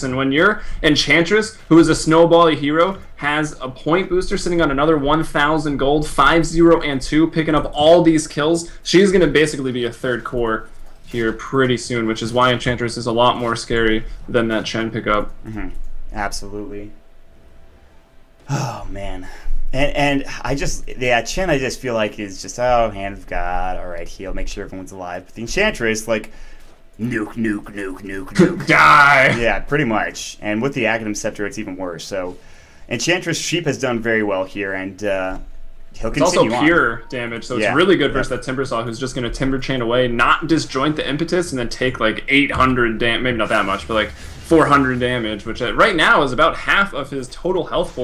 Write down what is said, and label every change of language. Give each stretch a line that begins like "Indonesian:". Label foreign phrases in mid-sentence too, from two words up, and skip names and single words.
English: And when your Enchantress, who is a snowbally hero, has a point booster sitting on another 1,000 gold, 5-0 and 2, picking up all these kills, she's going to basically be a third core here pretty soon, which is why Enchantress is a lot more scary than that Chen pickup. Absolutely. Oh, man. And I just, yeah, Chen I just feel like is just, oh, hand of God, alright, heal, make sure everyone's alive. But the Enchantress, like, nuke, nuke, nuke, nuke, nuke. Die! Yeah, pretty much. And with the Aghanim Scepter, it's even worse. So, Enchantress Sheep has done very well here, and he'll continue It's also pure damage, so it's really good versus that Timbersaw, who's just going to Timber Chain away, not disjoint the impetus, and then take like 800 damage, maybe not that much, but like 400 damage, which right now is about half of his total health pool.